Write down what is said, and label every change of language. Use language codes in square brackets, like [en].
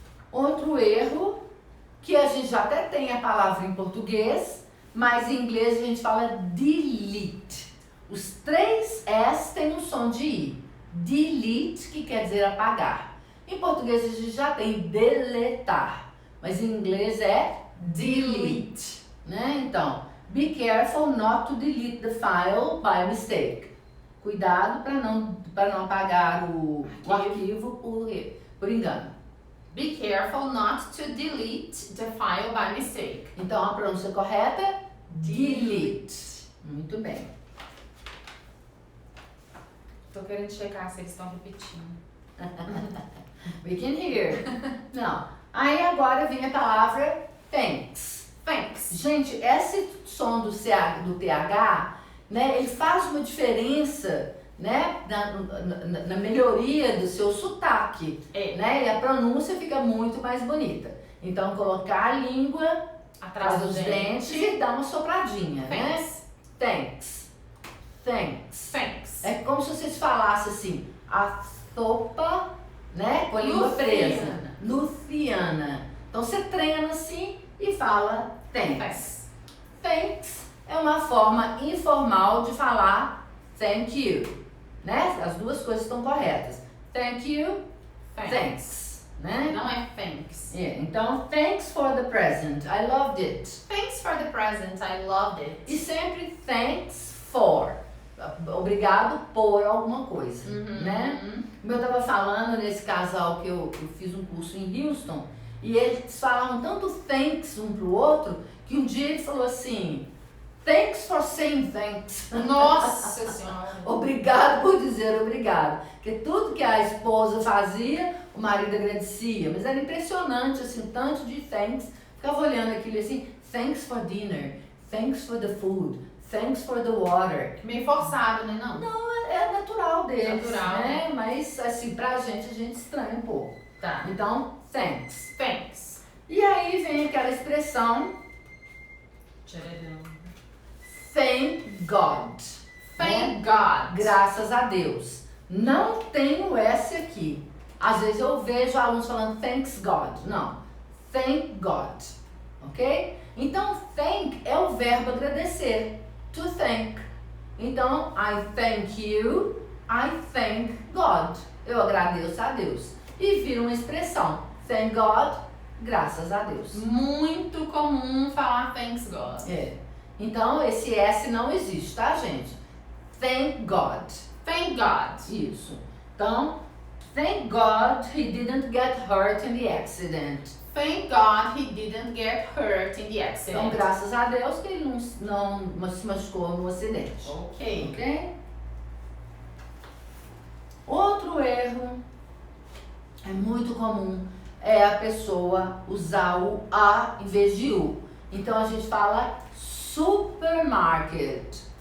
[pt] Outro erro, que a gente já até tem a palavra em português, mas em inglês a gente fala delete. Os três S têm um som de I. Delete, que quer dizer apagar. Em português a gente já tem deletar, mas em inglês é delete, né? Então, [en] be careful not to delete the file by mistake. [pt] Cuidado para não apagar o arquivo por engano. [en] Be careful not to delete the file by mistake. [pt] Então, a pronúncia correta, delete. Muito bem. Tô querendo checar se eles estão repetindo. [en] We can hear. Não. [pt] Aí agora vem a palavra thanks. [en] Thanks. [pt] Gente, esse som do TH, né, ele faz uma diferença, né, na melhoria do seu sotaque, né, e a pronúncia fica muito mais bonita. Então, colocar a língua Atrás dos dentes e dar uma sopradinha, né? [en] Thanks. Thanks. Thanks. [pt] É como se vocês falassem assim, a sopa, né, com a língua presa. Luciana. Então, você treina assim e fala thanks. Thanks é uma forma informal de falar thank you, né? As duas coisas estão corretas. [en] Thank you, thanks, né? [pt] Não é thanks. Então, [en] thanks for the present, I loved it. Thanks for the present, I loved it. [pt] E sempre thanks for, obrigado por alguma coisa, né? Como eu estava falando nesse casal que eu fiz um curso em Houston, e eles falavam tanto thanks um pro outro, que um dia ele falou assim, [en] thanks for saying thanks. [pt] Nossa Senhora. Obrigado por dizer obrigado. Porque tudo que a esposa fazia, o marido agradecia. Mas era impressionante, assim, o tanto de thanks. Ficava olhando aquilo assim, [en] thanks for dinner, thanks for the food, thanks for the water. [pt] Meio forçado, né? Não? Não, é natural deles, Natural, né? Mas, assim, pra gente, a gente estranha um pouco. Tá. Então, thanks. [en] Thanks. [pt] E aí vem aquela expressão, thank God. [en] Thank God. [pt] Graças a Deus. Não tem o S aqui. Às vezes eu vejo alunos falando thanks God. Não. [en] Thank God. [pt] Ok? Então, thank é o verbo agradecer. To thank. Então, [en] I thank you. I thank God. [pt] Eu agradeço a Deus. E vira uma expressão. Thank God, graças a Deus. Muito comum falar thanks God. É. Então, esse S não existe, tá, gente? [en] Thank God. Thank God. [pt] Isso. Então, [en] thank God he didn't get hurt in the accident. Thank God he didn't get hurt in the [pt] Então, [en] accident. [pt] graças a Deus que ele não se machucou no acidente. Ok. Ok? Outro erro é muito comum é a pessoa usar o a em vez de u. Então a gente fala supermarket.